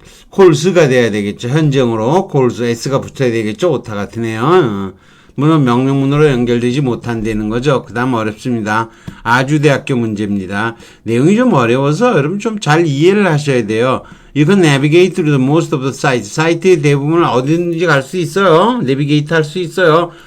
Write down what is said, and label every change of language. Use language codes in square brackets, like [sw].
[ko] 콜스가 돼야 되겠죠. 현재형으로 콜스 S가 붙어야 되겠죠. 오타 같으네요. 물론 명령문으로 연결되지 못한다는 거죠. 그 다음 어렵습니다. 아주대학교 문제입니다. 내용이 좀 어려워서 여러분 좀 잘 이해를 하셔야 돼요. [en] You can navigate through the most of the sites. [ko] 사이트의 대부분을 어디든지 갈 수 있어요. 내비게이트 할 수 있어요.